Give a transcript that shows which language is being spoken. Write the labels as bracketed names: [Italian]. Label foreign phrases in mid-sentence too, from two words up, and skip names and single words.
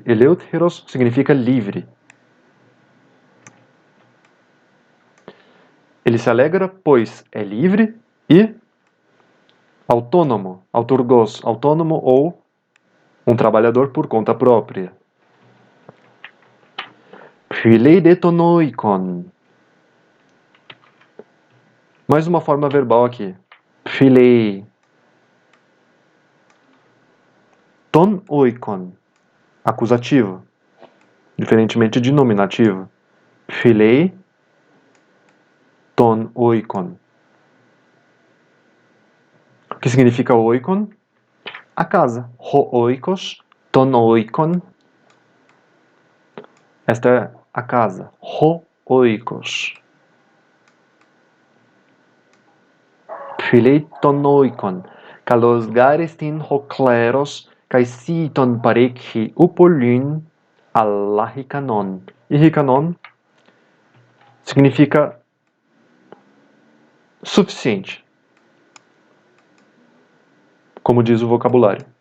[Portuguese] Eleuteros significa livre. Ele se alegra, pois é livre e autônomo. Auturgos, autônomo ou um trabalhador por conta própria. [Greek] φιλεῖ δὲ τὸν οἶκον. [Portuguese] Mais uma forma verbal aqui. [Greek] φιλεῖ. τὸν οἶκον. [Portuguese] Acusativo. Diferentemente de nominativo. [Greek] φιλεῖ. τὸν οἶκον. [Portuguese] O que significa oikon? A casa. [Greek] ὁ οἶκος. τὸν οἶκον. [Portuguese] Esta é a casa. [Greek] ὁ οἶκος. φιλεῖ τὸν οἶκον. καλὸς γάρ ἐστιν ὁ κλῆρος. καὶ σῖτον παρέχει οὐ πολὺν ἀλλὰ ἱκανόν. [Portuguese] E hikanon significa suficiente, como diz o vocabulário.